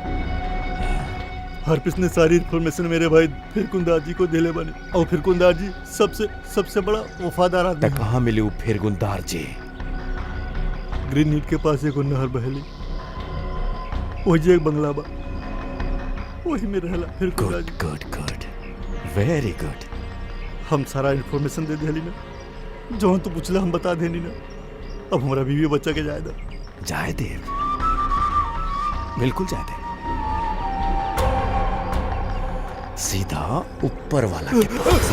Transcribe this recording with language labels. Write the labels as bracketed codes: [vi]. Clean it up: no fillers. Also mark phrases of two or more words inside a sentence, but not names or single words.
[bho] हार्पिस ने सारी इंफॉर्मेशन मेरे भाई फिरकुंदार जी को दिले बने, और फिरकुंदार जी सबसे बड़ा वफादार आदमी। कहाँ मिली वो फिरकुंदार जी? ग्रीन नीट के पास एक नहर बहेली, वही एक बंगला बा, वही में रहला फिरकुंदार जी। [en] good good very good. [bho] हम सारा इंफॉर्मेशन दे दिली ना, जो तू पूछला हम बता देनी ना। अब हमारा बीवी बच्चा के जाए जाए दे, बिल्कुल जाए दे। सीधा ऊपर वाला के पास।